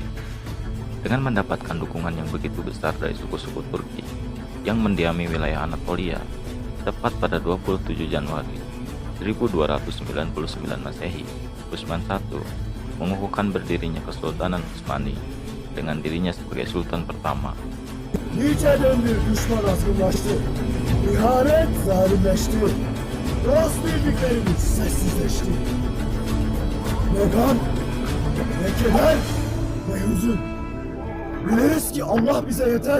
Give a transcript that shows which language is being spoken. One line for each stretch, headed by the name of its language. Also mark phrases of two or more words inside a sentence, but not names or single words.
Indonesian: Dengan mendapatkan dukungan yang begitu besar dari suku-suku Turki yang mendiami wilayah Anatolia, tepat pada 27 Januari 1299 Masehi, Utsman I mengukuhkan berdirinya Kesultanan Utsmani dengan dirinya sebagai sultan pertama.
Turkish: Nice döndür düşman azgınlaştı. İhanet zalimleşti. Dost bildiklerimiz sessizleşti. Ne gam, ne keder, ne hüzün. Biliriz ki Allah bize yeter.